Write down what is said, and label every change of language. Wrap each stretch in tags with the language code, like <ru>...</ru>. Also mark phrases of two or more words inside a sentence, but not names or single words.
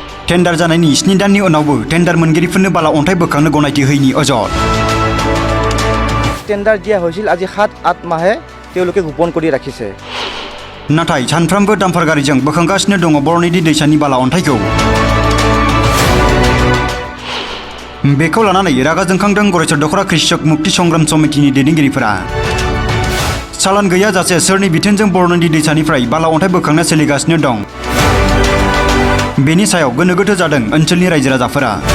<brx>टेन्डार जानायनि 7 दाननि उनावबो टेन्डार मोनगिरिफोरनो बाला अन्थाइ बोखांनो गनायथि होयैनि अजद।</brx> <as>টেণ্ডাৰ দিয়া হৈছিল আজি 7-8 माहे তেওঁলোকে গোপন কৰি ৰাখিছে।</as> <brx>नाथाय सानफ्रोमबो डाम्पार गारिजों बोखांगासिनो दङ बरनदि दैसानि बाला अन्थाइखौ। बेखौ लानानै रागा जोंखांदों गरेस्वर दखरा कृषक मुक्ति संग्राम समितिनि दैदेनगिरिफोरा। चालान गैयाजासे सोरनि बिथोनजों बरनदि दैसानिफ्राय बाला अन्थाइ बोखांना सोलिगासिनो दं बेनि सायाव गोनो गोथो जादों ओनसोलनि रायजो राजाफोरा।</brx>